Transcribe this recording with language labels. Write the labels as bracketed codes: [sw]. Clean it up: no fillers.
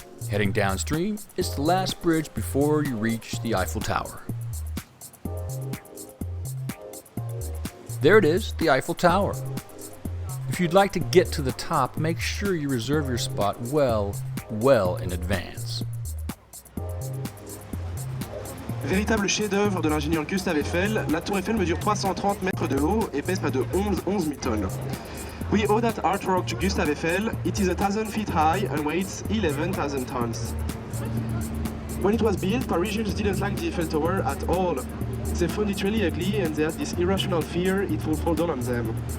[en] Heading downstream, it's the last bridge before you reach the Eiffel Tower. There it is, the Eiffel Tower. If you'd like to get to the top, make sure you reserve your spot well in advance. [fr] Véritable chef-d'œuvre de l'ingénieur Gustave Eiffel, la tour Eiffel mesure 330 mètres de haut et pèse près de 11 000 tonnes. [en] We owe that artwork to Gustave Eiffel. It is 1,000 feet high and weighs 11,000 tons. When it was built, Parisians didn't like the Eiffel Tower at all. They found it really ugly and they had this irrational fear it would fall down on them.